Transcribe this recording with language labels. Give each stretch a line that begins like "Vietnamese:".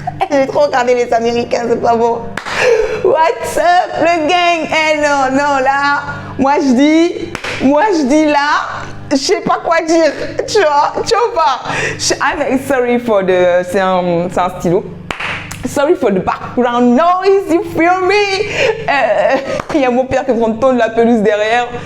French: J'ai trop regardé les Américains, c'est pas bon.
English: What's up,
French: le gang? Eh non, non, là, moi je dis là, je sais pas quoi dire, tu vois pas.
English: I'm sorry for the,
French: c'est un stylo.
English: Sorry for the background noise, you feel me?
French: Il y a mon père qui prend le ton de la pelouse derrière.